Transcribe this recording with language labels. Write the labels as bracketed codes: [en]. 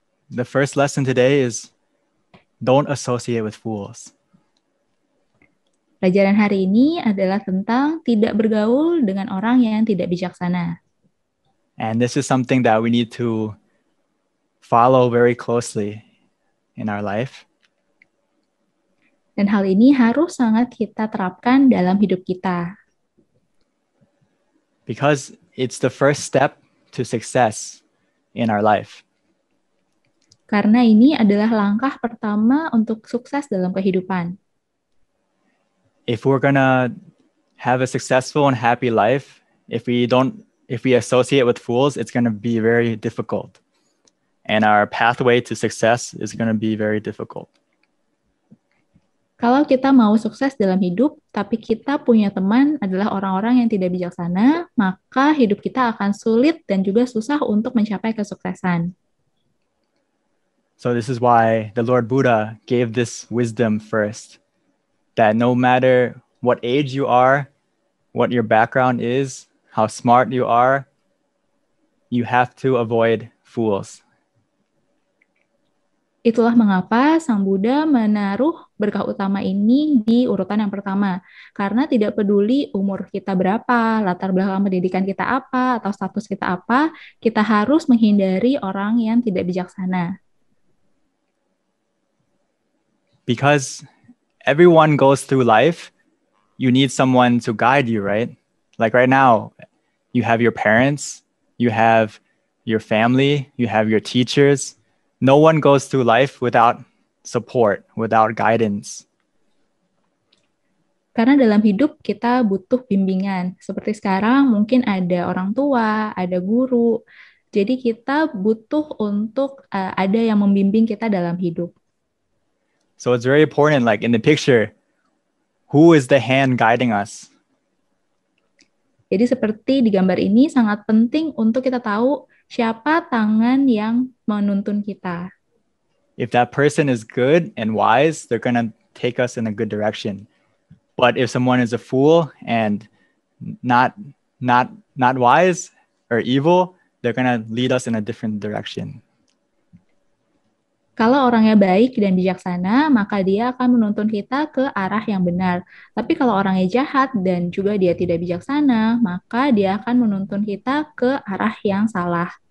[en] The first lesson today is don't associate with fools. [id] Pelajaran hari ini adalah tentang tidak bergaul dengan orang yang tidak bijaksana. [en] And this is something that we need to follow very closely in our life. [id] Dan hal ini harus sangat kita terapkan dalam hidup kita. [en] Because it's the first step to success in our life. [id] Karena ini adalah langkah pertama untuk sukses dalam kehidupan. [en] If we're gonna have a successful and happy life, if we associate with fools, it's gonna be very difficult. And our pathway to success is gonna be very difficult. [id] Kalau kita mau sukses dalam hidup, tapi kita punya teman adalah orang-orang yang tidak bijaksana, maka hidup kita akan sulit dan juga susah untuk mencapai kesuksesan. [en] So this is why the Lord Buddha gave this wisdom first, that no matter what age you are, what your background is, how smart you are, you have to avoid fools. [id] Itulah mengapa Sang Buddha menaruh berkah utama ini di urutan yang pertama. Karena tidak peduli umur kita berapa, latar belakang pendidikan kita apa, atau status kita apa, kita harus menghindari orang yang tidak bijaksana. [en] Because everyone goes through life, you need someone to guide you, right? Like right now, you have your parents, you have your family, you have your teachers. No one goes through life without support, without guidance. [id] Karena dalam hidup kita butuh bimbingan. Seperti sekarang mungkin ada orang tua, ada guru. Jadi kita butuh untuk ada yang membimbing kita dalam hidup. [en] So it's very important, like in the picture, who is the hand guiding us? [id] Jadi seperti di gambar ini sangat penting untuk kita tahu siapa tangan yang menuntun kita. [en] If that person is good and wise, they're going to take us in a good direction. But if someone is a fool and not wise or evil, they're going to lead us in a different direction. [id] Kalau orangnya baik dan bijaksana, maka dia akan menuntun kita ke arah yang benar. Tapi kalau orangnya jahat dan juga dia tidak bijaksana, maka dia akan menuntun kita ke arah yang salah.